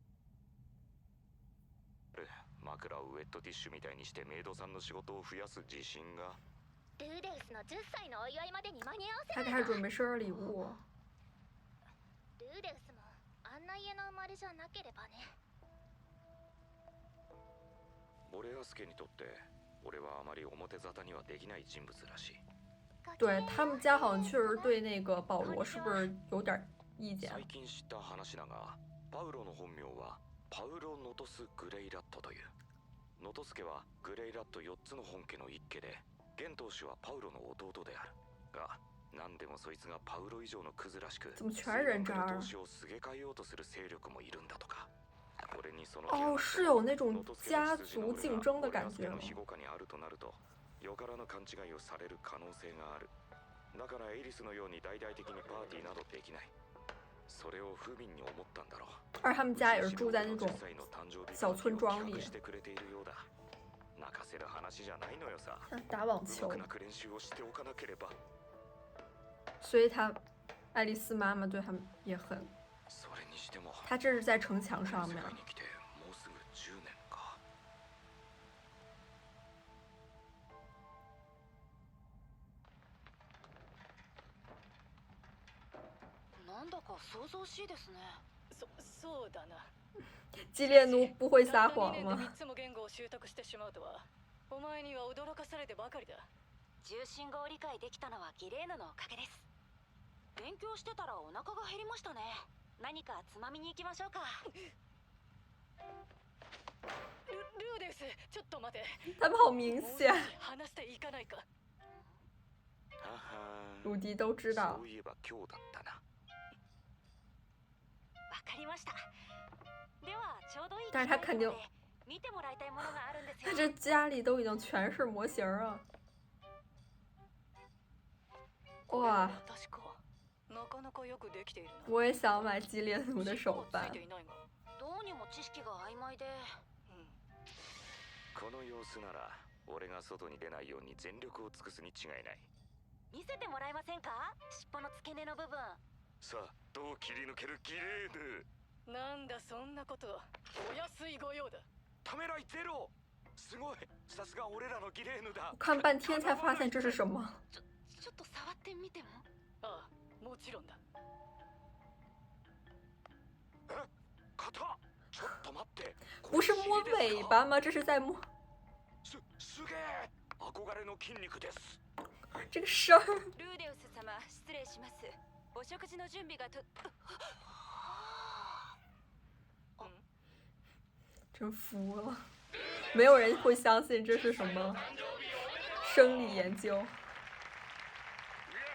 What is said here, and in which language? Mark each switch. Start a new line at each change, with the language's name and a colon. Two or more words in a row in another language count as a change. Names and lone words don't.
Japanese: 枕をウェットティッシュみたいにしてメイドさんの仕事を増やす自信が。ルーデウスの10歳のお祝いまでに間に合わせ
Chinese: 他给他准备生日礼物。
Japanese: ルーデウスもあんな家の生まれじゃなければね。ボレアスケにとって俺はあまり表沙汰にはできない人物らしい。
Chinese: 对他们家好像确实对那个保罗是不是有点意见？
Japanese: 最近知った話だが、パウロの本名はパウロ・ノトス・グレイラットという。ノトス家はグレイラット4つの本家の一家で、現当主はパウロの弟である。が、何でもそいつがパウロ以上のクズらしく、
Chinese: 怎么全是人渣？
Japanese: 当主をすげ替えようとする勢力もいるんだとか。
Chinese: 哦，是有那种家族竞争的感觉。
Japanese: よからぬ勘違いをされる可能性がある。だからエリスのように大々的にパーティーなどできない。それを不憫に思ったんだろう。
Chinese: 而他们家也是住在那种小村庄里。
Japanese: 泣かせる話じゃないのよさ。
Chinese: 打网球。
Japanese: 練習をしておかなければ。
Chinese: 所以爱丽丝妈妈对他们也很。他这是在城墙上面。
Japanese: なんだか想像しいですね。そうだな。
Chinese: 基列奴不会撒谎吗？
Japanese: 3 つも言語を習得してしまうとは、お前には驚かされてばかりだ。重心語を理解できたのはギレーヌのおかげです。勉強してたらお腹が減りましたね。何かつまみに行きましょうか。ルーデウス、ちょっと待て。
Chinese: 他们好明显。
Japanese: 話していかないか。
Chinese: 鲁迪都知道。
Japanese: そういえば今日だったな。わかりました。ではちょうどいい。
Chinese: 但是他肯定。
Japanese: 見てもらいたいものがあるんですよ。
Chinese: 他这家里都已经全是模型啊。哇。我也想买基列奴的手办。
Japanese: どうにも知識が曖昧で。この様子なら俺が外に出ないように全力を尽くすに違いない。見せてもらえませんか？尻尾の付け根の部分。さあ、どう切り抜けるギレーヌ。なんだそんなこと。お安いご用だ。ためらいゼロ。すごい、さすが俺らのギレーヌだ。
Chinese: 我看半天才发现这是什么。
Japanese: ちょっと触ってみても？ああ、もちろんだ。え？肩？ちょっと待って。
Chinese: 不是摸尾巴吗？这是在摸。
Japanese: すげえ。憧れの筋肉です。
Chinese: 这个声儿。
Japanese: ルーデウス様、失礼します。お食事の準備が
Chinese: 真服了，没有人会相信这是什么生理研究。